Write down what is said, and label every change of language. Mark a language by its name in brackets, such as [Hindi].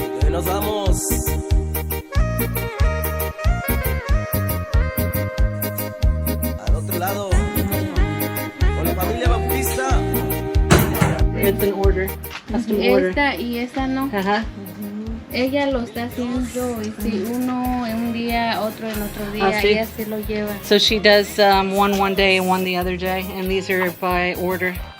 [Spanish] Nos vamos al otro lado con la familia Bautista. [English] It's an order, custom order. [Spanish] Esta y esta no. Ajá. Ella lo está haciendo y si uno en un día, otro en otro día, sí. ella se lo lleva. [English] So she does one day and one the other day, and these are by order.